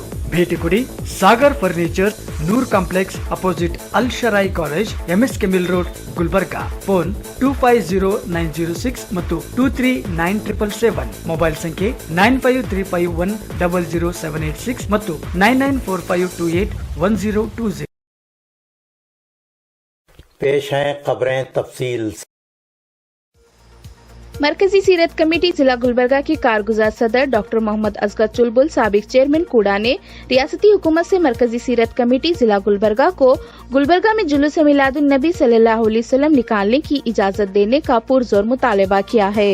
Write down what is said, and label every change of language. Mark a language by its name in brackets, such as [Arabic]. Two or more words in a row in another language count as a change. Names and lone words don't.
[Kannada] ಭೇಟಿ ಕೊಡಿ ಸಾಗರ್ ಫರ್ನಿಚರ್, ನೂರ್ ಕಾಂಪ್ಲೆಕ್ಸ್ ಅಪೋಸಿಟ್ ಅಲ್ ಶರಾಯಿ ಕಾಲೇಜ್, MSK ಮಿಲ್ ರೋಡ್, ಗುಲ್ಬರ್ಗಾ. ಫೋನ್ 250906 ಮತ್ತು 239777. ಮೊಬೈಲ್ ಸಂಖ್ಯೆ 9535100786 ಮತ್ತು 9945281020. [Hindi] पेश हैं खबरें तफसील। मरकजी सीरत कमेटी जिला गुलबर्गा के कारगुजार सदर डॉक्टर मोहम्मद असगर चुलबुल, साबिक चेयरमैन कूड़ा ने रियासती हुकूमत से मरकजी सीरत कमेटी जिला गुलबर्गा को गुलबर्गा में जुलूस मिलादुन नबी सल्लल्लाहु अलैहि वसल्लम निकालने की इजाजत देने का पुरजोर मुतालबा किया है।